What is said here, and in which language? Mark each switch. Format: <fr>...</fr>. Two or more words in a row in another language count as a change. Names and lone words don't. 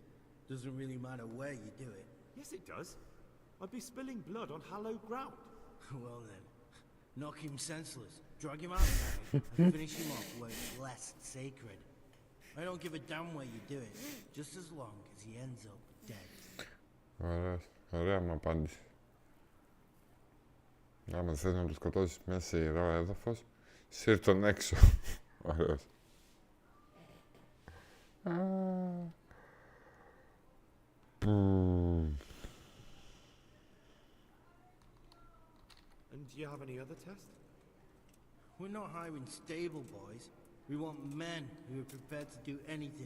<en>Doesn't really matter where you do it. Yes, it does. I'd be spilling blood on hallowed ground. Well then, knock him senseless, drag him outside, and finish him off where it's less sacred. I don't give a damn where you do it, just as long as he ends up dead.</en> <el>Ωραίος. Ωραία μου απάντηση. Άμα θες να το σκοτώσεις μέσα σε ιερό έδαφος, σύρ' τον έξω. Ωραίος.</el> <en>And do you have any other tests? We're not hiring stable boys. We want men who are prepared to do anything.</en>